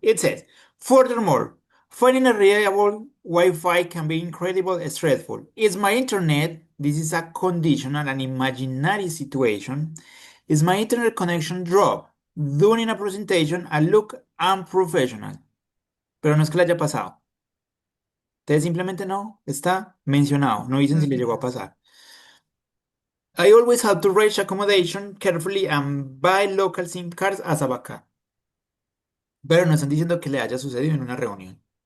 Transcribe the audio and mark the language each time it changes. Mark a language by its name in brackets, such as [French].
[English] It says, furthermore, finding a reliable Wi-Fi can be incredibly stressful. Is my internet, this is a conditional and imaginary situation, is my internet connection drop during a presentation and look unprofessional? [Spanish] Pero no es que le haya pasado. Ustedes simplemente no, está mencionado, no dicen si le llegó a pasar. [English] I always have to arrange accommodation carefully and buy local SIM cards as a backup. [Spanish] Pero no están diciendo que le haya sucedido en una reunión.